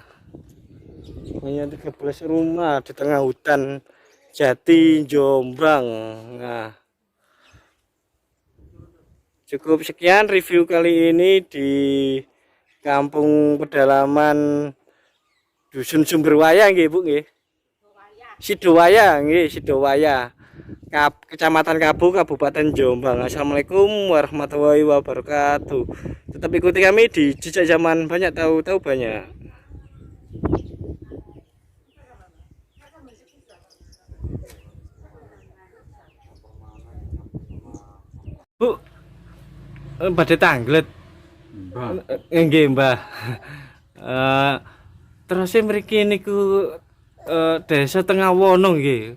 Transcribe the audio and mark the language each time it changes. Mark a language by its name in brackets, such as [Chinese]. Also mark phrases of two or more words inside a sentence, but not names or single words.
[Indonesian] Hanya 13 rumah di tengah hutan Jati, Jombang. Nah, cukup sekian review kali ini di Kampung Pedalaman Dusun Sumberwaya nggih Bu nggih. Sidowaya nggih, Sidowaya. Kecamatan Kabu, Kabupaten Jombang. [Arabic] السلام عليكم ورحمة الله وبركاته. [Indonesian] Tetap ikuti kami di Jejak Zaman, banyak tahu banyak. [Javanese] Bu, badhe tanglet. Nggih, Mbah. Terus mriki niku desa Tengah Wono nggih.